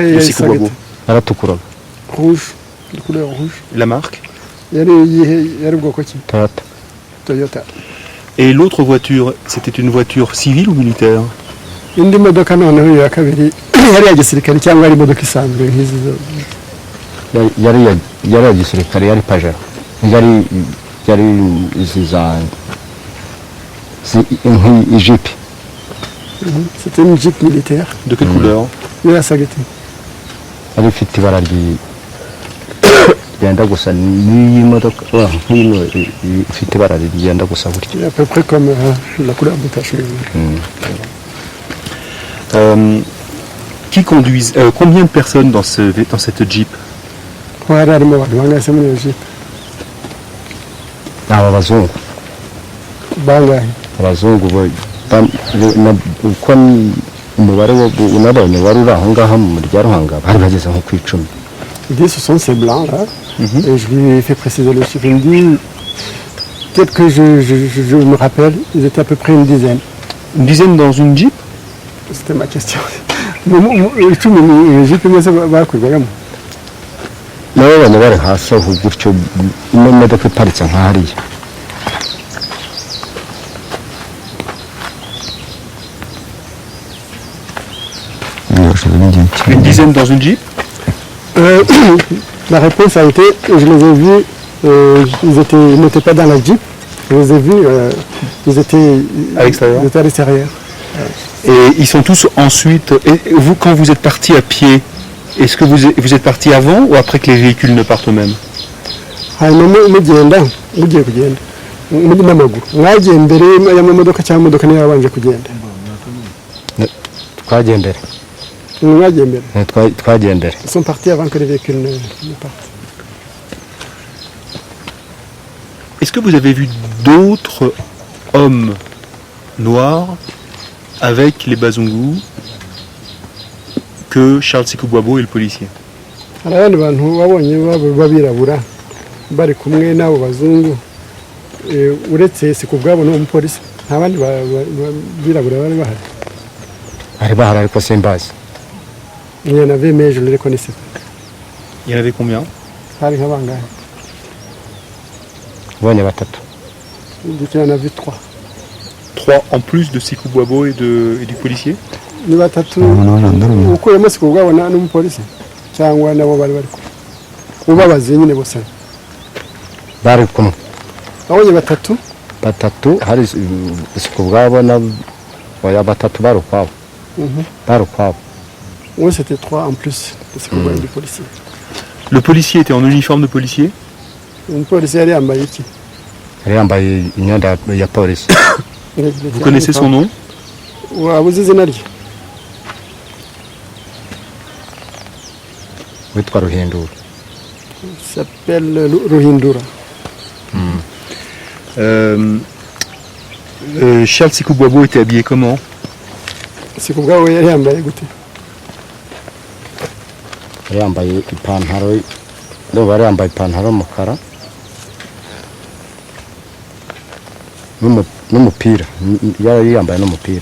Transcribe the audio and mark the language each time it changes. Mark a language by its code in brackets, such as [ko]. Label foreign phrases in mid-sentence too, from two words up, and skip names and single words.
[fr] De ye [rw] Sikou Boabo. yari Aratukura. [fr] rouge, de couleur rouge. La marque? [rw] Yari ubwoko ki? Toyota. Toyota. [fr] Et l'autre voiture, c'était une voiture civile ou militaire? [rw] Indi modoka noneho ya kabiri yari ya gisirikare cyangwa yari imodoka isanzwe nk'izi zo? Yari ya gisirikare, yari Pajero. Yari izi za ijipi. [fr] C'était une Jeep militaire. De quelle couleur? [rw] Yasaga ite? Yari ifite ibara ryenda gusa n'iyi modoka, nk'ino ifite ibara ryenda gusa gutya. [fr] À peu près comme la couleur de ta chemise. Qui conduisait combien de personnes dans cette Jeep? [rw] Hari harimo abantu bangahe se muri iyo Jeep? Aba bazungu. Bangahe? Abazungu uko umubare unabonye wari uri aho ngaho mu murya Ruhanga bari bageze nko ku 10. [fr] Il dit ce sont ces blancs là. Et je lui ai fait préciser le chiffre. Il me dit peut-être que je me rappelle, ils étaient à peu près une dizaine. Une dizaine dans une Jeep? C'était ma question. [rw] Icumi Jeep mwese bakurwagamo? Nabonye bari hasi aho gutyo ino modoka iparitse nka hariya. [fr] Une dizaine dans une Jeep? La réponse a été, je les ai vus, ils n'étaient pas dans la Jeep, je les ai vus, ils étaient à l'extérieur. Et ils sont tous ensuite, et vous quand vous êtes parti à pied, est-ce que vous êtes parti avant ou après que les véhicules ne partent eux-mêmes? [rw] mugenda mugiye kugenda muri n'amaguru mwagiye mbere y'amamodoka cyangwa imodoka niyo yabanje kugenda? Twagiye mbere. Mwagiye mbere? Twagiye mbere. [fr] Ils sont partis avant que les véhicules ne partent. Est-ce que vous avez vu d'autres hommes noirs avec les Bazungu que Charles Sikou Boabo et le policier? [rw] Hari abandi bantu wabonye b'abirabura bari kumwe n'abo bazungu uretse Sikubwabo n'uwo mupolisi nta bandi birabura bari bahari? Bari bahari ariko simbazi. [fr] Il y en avait mais je ne les connaissais pas. Il y en avait combien? [rw] Hari nk'abangahe? Bonye batatu. [fr] Il y en avait 3. 3 en plus de Sikou Boabo et du policier? [rw] Ni batatu ukuyemo Sikubwabo n'umupolisi cyangwa nabo bari ubabaze nyine bose bari kumwe? Abonye batatu hari Sikubwabo na oya batatu bari ukwabo. [fr] Oui, c'était 3 en plus de Sikubwabo et du policier. Le policier était en uniforme de policier? [rw] Umupolisi yari yambaye iki? Yari yambaye imyenda ya polisi. [fr] Vous connaissez son nom? [rw] Wabuze izina rye? Witwa Ruhindura. [fr] Il s'appelle Ruhindura. Charles Sikou Boabo était habillé comment? [rw] Sikubwabo yari yambaye gute? Yari yambaye ipantaro, ndumva yari yambaye ipantaro y'umukara n'umupira, yari yambaye n'umupira.